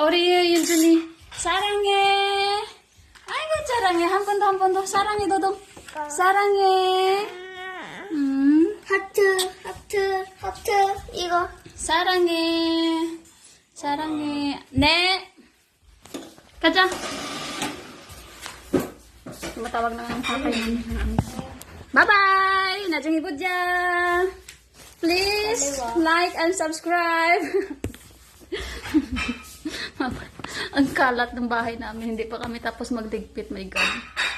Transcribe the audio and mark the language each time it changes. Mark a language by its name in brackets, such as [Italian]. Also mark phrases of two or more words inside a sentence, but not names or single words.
[Korean] 우리 윤준이 사랑해. 아이고 사랑해. 한 번 더. 사랑해 도동. 사랑해. 하트, 하트, 하트. 이거. 사랑해. 사랑해. 네. 가자. [Filipino] Matawag na ng tatay namin. [English] Bye-bye! Nadyang ibudya! Please, like and subscribe! [Filipino] Ang kalat ng bahay namin. Hindi pa kami tapos magdigpit. [English] My God.